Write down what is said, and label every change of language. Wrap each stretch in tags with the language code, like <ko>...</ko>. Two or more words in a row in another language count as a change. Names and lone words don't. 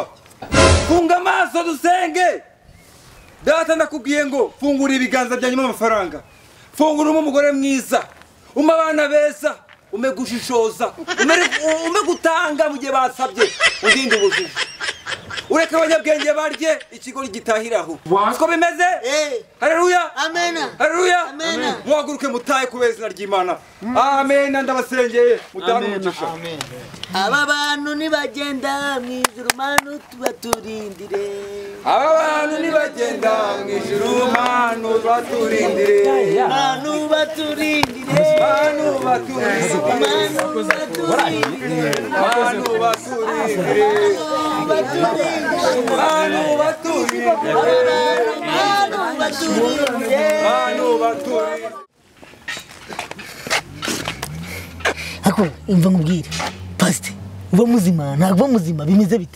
<rw>funga amaso dusenge data ndakubwiye ngo fungura ibiganza byanyu amafaranga fungura umugore mwiza abana beza umegushishoza umegutanga mu gihe basabye undinde ubujiji ureka abanyabwenge barye ikigo gitahiraho siko bimeze haleluya amen haleluya amen muhaguruke mutaye kubera izina ry'Imana amen ndabasengeye mutanga umugisha amen aba bantu nibagenda mu ijuru manu tubaturindire aba bantu nibagenda mu ijuru manu baturindire manu baturindire manu baturindire manu baturindire ako umva nkubwire pastor uba muzima ntabwo muzima bimeze bite</rw>